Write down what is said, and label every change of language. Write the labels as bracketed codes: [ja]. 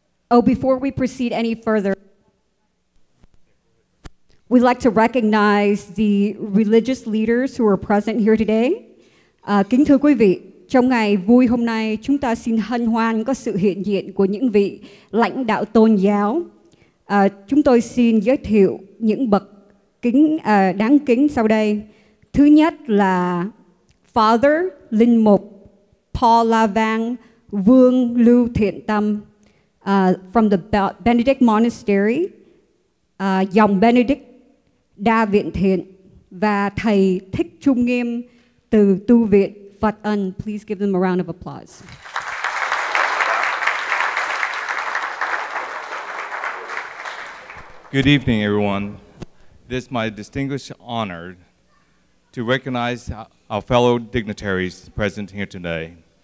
[en] Before we proceed any further, we'd like to recognize the religious leaders who are present here today. [vi] Kính thưa quý vị, trong ngày vui hôm nay, chúng ta xin hân hoan có sự hiện diện của những vị lãnh đạo tôn giáo. Chúng tôi xin giới thiệu những bậc đáng kính sau đây. Thứ nhất là Father Linh Mục Paul La Vang, Vương Lưu Thiện Tâm, [en] from the Benedict Monastery, [vi] dòng Benedict Đa Viện Thiện, và thầy Thích Trung Nghiêm từ tu viện Phật Ân. [en] Please give them a round of applause. Good evening, everyone. It is my distinguished honor to recognize our fellow dignitaries present here today.